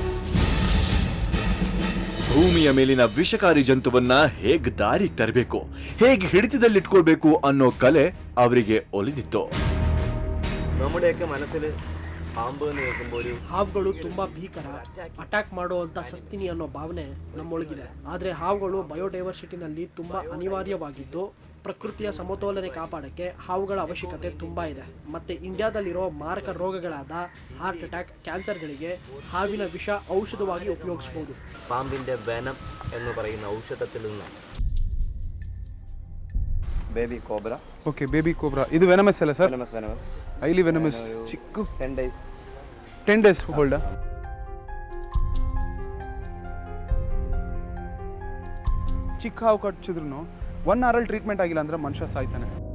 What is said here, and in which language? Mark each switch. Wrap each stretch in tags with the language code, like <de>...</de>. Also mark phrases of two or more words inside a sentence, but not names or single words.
<kn>ಭೂಮಿಯ ಮೇಲಿನ ವಿಷಕಾರಿ ಜಂತುವನ್ನ ಹೇಗ್ ದಾರಿಗೆ ತರಬೇಕು, ಹೇಗೆ ಹಿಡಿತದಲ್ಲಿಟ್ಕೊಳ್ಬೇಕು ಅನ್ನೋ ಕಲೆ ಅವರಿಗೆ ಒಲಿದಿತ್ತು.</kn> <ml>നമ്മുടെയൊക്കെ മനസ്സിൽ പാമ്പ് എന്ന് കേൾക്കുമ്പോൾ</ml> <kn>ಹಾವುಗಳು ತುಂಬಾ ಭೀಕರ, ಅಟ್ಯಾಕ್ ಮಾಡುವಂತ ಸಸ್ತಿನಿ ಅನ್ನೋ ಭಾವನೆ ನಮ್ಮೊಳಗಿದೆ. ಆದ್ರೆ ಹಾವುಗಳು ಬಯೋಡೈವರ್ಸಿಟಿನಲ್ಲಿ ತುಂಬಾ ಅನಿವಾರ್ಯವಾಗಿದ್ದು ಪ್ರಕೃತಿಯ ಸಮತೋಲನೆ ಕಾಪಾಡಕ್ಕೆ ಹಾವುಗಳ ಅವಶ್ಯಕತೆ ತುಂಬಾ ಇದೆ. ಮತ್ತೆ ಇಂಡಿಯಾದಲ್ಲಿರೋ ಮಾರಕ ರೋಗಗಳಾದ</kn> <en>heart attack,</en> <kn>ಕ್ಯಾನ್ಸರ್ಗಳಿಗೆ ಹಾವಿನ ವಿಷ ಔಷಧವಾಗಿ ಉಪಯೋಗಿಸಬಹುದು.</kn> <ml>പാമ്പിന്റെ വെനം എന്ന് പറയുന്ന ഔഷധത്തിൽ നിന്ന്</ml> <en>baby cobra. okay, baby cobra</en> <kn>ಇದು ವೆನಮಸ್ ಅಲ್ಲ ಸರ್? ವೆನಮಸ್</kn> <en>highly venomous. ಚಿಕ್ಕ 10 days 10 days hold.</en> <kn>ಚಿಕ್ಕ ಹಾವು ಕಚ್ಚಿದ್ರು 1 hour ಟ್ರೀಟ್ಮೆಂಟ್ ಆಗಿಲ್ಲ ಅಂದ್ರೆ ಮನುಷ್ಯ ಸಾಯ್ತಾನೆ.</kn>